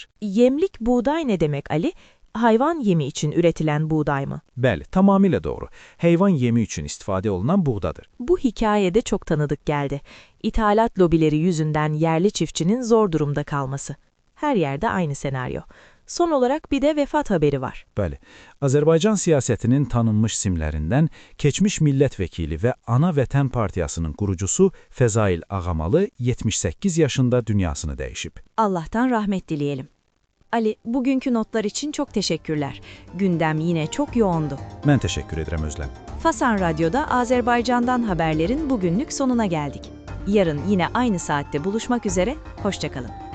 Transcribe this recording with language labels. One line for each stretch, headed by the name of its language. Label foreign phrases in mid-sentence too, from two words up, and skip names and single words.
Turkish: Yemlik buğday ne demek Ali? Hayvan yemi için üretilen buğday mı?
Azerbaijani: Bəli, tamamilə doğru. Heyvan yemi üçün istifadə olunan buğdadır.
Turkish: Bu hikayede çok tanıdık geldi. İthalat lobileri yüzünden yerli çiftçinin zor durumda kalması. Her yerde aynı senaryo. Son olarak bir de vefat haberi var.
Azerbaijani: Bəli, Azərbaycan siyasətinin tanınmış simlərindən keçmiş millət vəkili və Ana Vətən Partiyasının qurucusu Fəzail Ağamalı 78 yaşında dünyasını dəyişib.
Turkish: Allah'tan rahmet dileyelim. Ali, bugünkü notlar için çok teşekkürler. Gündem yine çok yoğundu.
Azerbaijani: Mən təşəkkür edirəm Özlem.
Turkish: Fason Radyo'da Azerbaycan'dan haberlerin bugünlük sonuna geldik. Yarın yine aynı saatte buluşmak üzere, hoşça kalın.